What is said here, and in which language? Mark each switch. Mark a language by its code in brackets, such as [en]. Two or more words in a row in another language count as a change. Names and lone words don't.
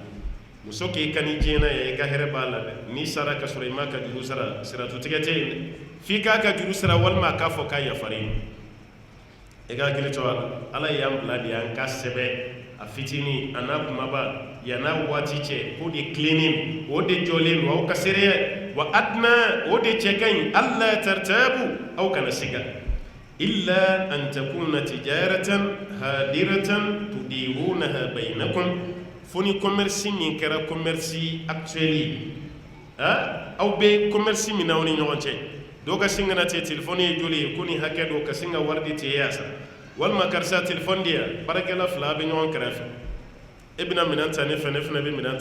[bm] muso k'i kani diɲɛ na ye i ka hɛrɛ b'a la dɛ n'i sara ka sɔrɔ i m'a ka juru sara siratutigɛ tɛ yen dɛ f'i k'a ka juru sara walima a k'a fɔ k'a yafar'i ma i ka hakili to a la ala y'an bila de an ka sɛbɛ a fitinin a n'a kumaba yan'a waati cɛ o de tilennen o de jɔlen don aw ka seereya [ar] وأدنى [bm] o de cɛ ka ɲi [ar] ألا ترتابوا [bm] aw kana siga [ar] إلا أن تكون تجارة حاضرة تديرونها بينكم [bm] fo ni commerce min kɛra [fr] commerce actuel [bm] aw bɛ commerce min na aw ni ɲɔgɔn cɛ dɔw ka sin ka na te telefɔni ye joli ye ko nin hakɛ dɔ ka sin ka wari di te yasa walima karisa telefɔni di yan baarakɛla fila bɛ ɲɔgɔn kɛrɛfɛ e bɛna minɛn ta ne fɛ ne fana bɛ minɛn